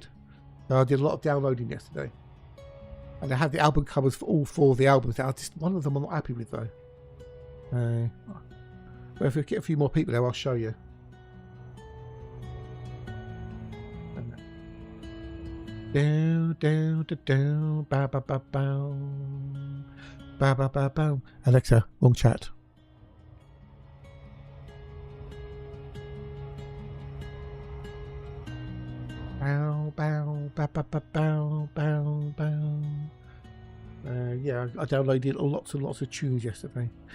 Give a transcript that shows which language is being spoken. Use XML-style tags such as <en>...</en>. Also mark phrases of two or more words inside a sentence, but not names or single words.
<en>So I did a lot of downloading yesterday. And I have the album covers for all 4 of the albums. Now, just one of them I'm not happy with, though. Well, if we get a few more people there, I'll show you. Down, down, down, ba ba ba bow, ba ba ba bow. Alexa, wrong chat. Bow, bow, ba ba ba bow, bow, bow. Yeah, I downloaded lots and lots of tunes yesterday.</en>